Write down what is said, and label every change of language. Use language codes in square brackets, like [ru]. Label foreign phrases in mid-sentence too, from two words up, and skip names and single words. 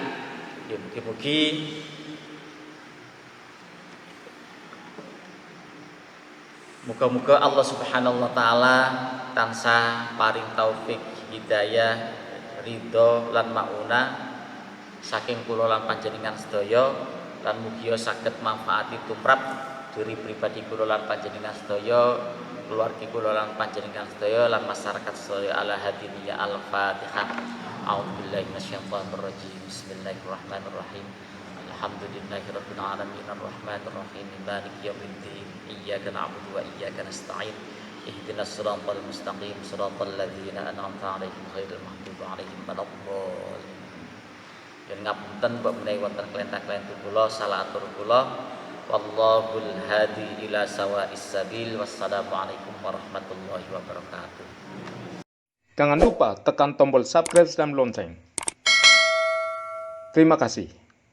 [jv] Ya mugi-mugi muga-muga [ar] الله سبحانه وتعالى [jv] tansah paring taufik, hidayah, ridho lan maunah saking kula lan panjenengan sedaya lan mugia saged manfaati tumrap diri pribadi kula lan panjenengan sedaya, keluarga kula lan panjenengan sedaya lan masyarakat sedaya [ar] على هذه النية الفاتحة. أعوذ بالله من الشيطان الرجيم. بسم الله الرحمن الرحيم. الحمد لله رب العالمين الرحمن الرحيم مالك يوم الدين. إياك نعبد وإياك نستعين. اهدنا الصراط المستقيم صراط الذين أنعمت عليهم غير المغضوب عليهم ولا الضالين. [jv] Yen ngapunten mbok menawi wonten kelentah-kelentah kula salah atur kula. [ar] والله الهادي إلى سواء السبيل. والسلام عليكم ورحمة الله وبركاته. [id] Jangan lupa tekan tombol subscribe dan lonceng. Terima kasih.